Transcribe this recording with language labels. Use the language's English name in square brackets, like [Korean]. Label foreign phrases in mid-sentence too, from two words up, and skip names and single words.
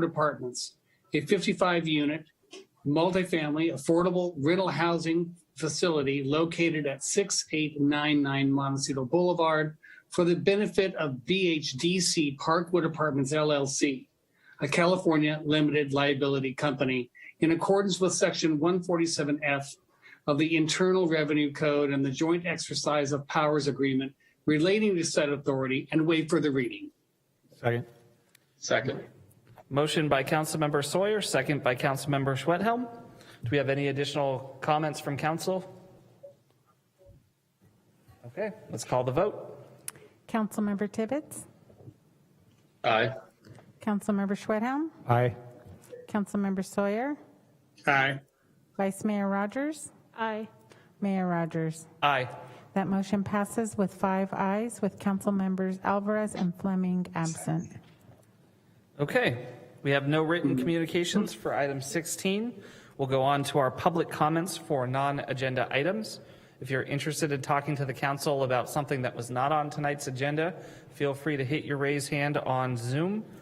[English] Apartments, a 55-unit, multifamily, affordable rental housing facility located at 6899 Montecito Boulevard for the benefit of BHDC Parkwood Apartments, LLC, a California limited liability company, in accordance with Section 147F of the Internal Revenue Code and the Joint Exercise of Powers Agreement relating to said authority, and waive further reading. Second. Motion by Councilmember Sawyer, second by Councilmember Schwedhelm. Do we have any additional comments from council? Okay, let's call the vote. Councilmember Tibbetts? Aye. Councilmember Schwedhelm? Aye. Councilmember Sawyer? Aye. Vice Mayor Rogers? Aye. Mayor Rogers? Aye. That motion passes with 5 ayes, with Council Members Alvarez and Fleming absent. Okay, we have no written communications for item 16. We'll go on to our public comments for non-agenda items. If you're interested in talking to the council about something that was not on tonight's agenda, feel free to hit your raise hand on Zoom.